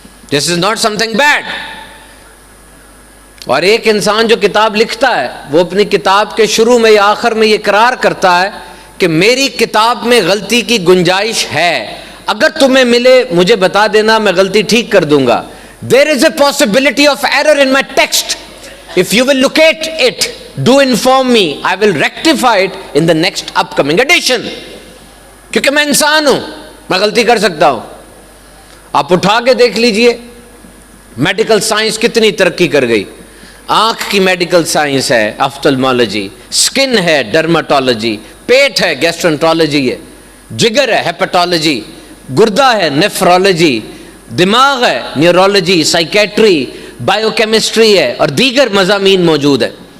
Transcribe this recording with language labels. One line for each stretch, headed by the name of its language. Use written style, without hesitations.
English: This is not something bad.
Urdu: اور ایک انسان جو کتاب لکھتا ہے وہ اپنی کتاب کے شروع میں یا آخر میں یہ اقرار کرتا ہے کہ میری کتاب میں غلطی کی گنجائش ہے، اگر تمہیں ملے مجھے بتا دینا، میں غلطی ٹھیک کر دوں گا.
English: There is a possibility of error in my text. If you will locate it, do inform me. I will rectify it in the next upcoming edition.
Urdu: کیونکہ میں انسان ہوں، میں غلطی کر سکتا ہوں. آپ اٹھا کے دیکھ لیجئے میڈیکل سائنس کتنی ترقی کر گئی. آنکھ کی میڈیکل سائنس ہے آفٹلمالوجی، سکن ہے ڈرماٹولوجی، پیٹ ہے گیسٹرنٹرولوجی ہے، جگر ہے ہیپاٹولوجی، گردہ ہے نیفرولوجی، دماغ ہے نیورولوجی، سائیکیٹری، بائیو کیمسٹری ہے، اور دیگر مضامین موجود ہیں.